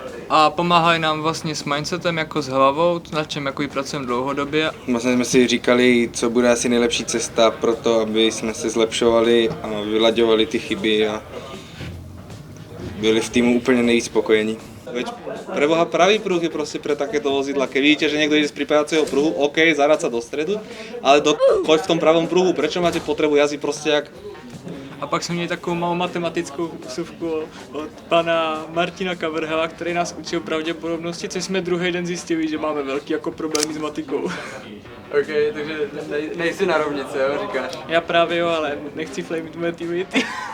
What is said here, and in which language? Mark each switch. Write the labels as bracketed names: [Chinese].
[Czech] A pomáhají nám vlastně s mindsetem, jako s hlavou, na čem jako pracujeme dlouhodobě. Vlastně jsme si říkali, co bude asi nejlepší cesta pro to, aby jsme se zlepšovali a vylaďovali ty chyby a byli v týmu úplně nejvíc spokojení. [Slovak] Veď preboha pravý pruh je proste pre takéto vozidla. Keď vidíte, že niekto ide z pripájacieho pruhu, OK, zahrať sa do stredu, ale choď v tom pravom pruhu, prečo máte potrebu jazdiť proste jak... [Czech] A pak jsme měli takovou malou matematickou vsuvku od pana Martina Kavrhela, který nás učil pravděpodobnosti, což jsme druhý den zjistili, že máme velký jako problémy s matikou. OK, takže nejsi na rovnici, jo, říkáš? Já právě jo, ale nechci flamit moje teammaty.